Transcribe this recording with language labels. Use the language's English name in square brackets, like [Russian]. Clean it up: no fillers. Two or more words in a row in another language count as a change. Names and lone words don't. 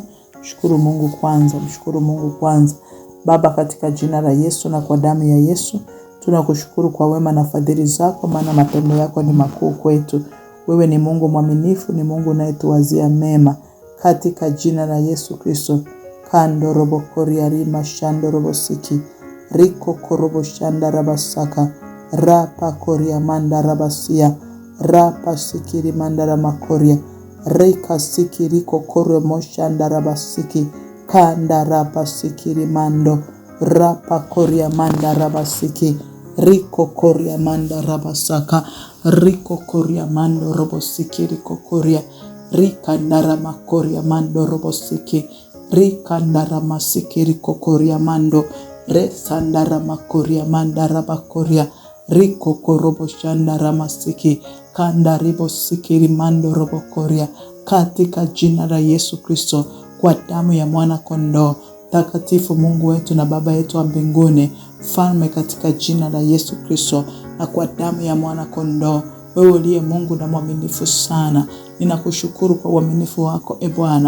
[Swahili] Mshukuru Mungu kwanza. Baba, katika jina la Yesu na kwa damu ya Yesu, tunakushukuru kwa wema na fadhili zako, maana matendo yako ni makuu kwetu. Wewe ni Mungu mwaminifu, ni Mungu unayetuwazia mema. Katika jina la Yesu Kristo. Kando robo koria rima shando robo siki. Riko korobo shanda rabasaka. Rapa koria manda rabasia. Rapa sikiri manda ramakoria. Rika sikiri kokoro moshanda rabasiki. Kanda rapa sikiri mando. rapa koria manda rabasiki, riko koria manda rabasaka, riko koria mando robosiki, riko koria, rika narama koria mando robosiki, rika narama siki, riko koria mando, resa narama koria manda rabakoria, riko korobo shanda ramasiki, kanda ribo sikiri mando robo koria, katika jina la Yesu Kristo, kwa damu ya mwana kondoo takatifu, Mungu wetu na Baba yetu wa mbinguni, Mfalme, katika jina la Yesu Kristo na kwa damu ya mwana kondoo, wewe uliye Mungu na mwaminifu sana, ninakushukuru kwa uaminifu wako Bwana.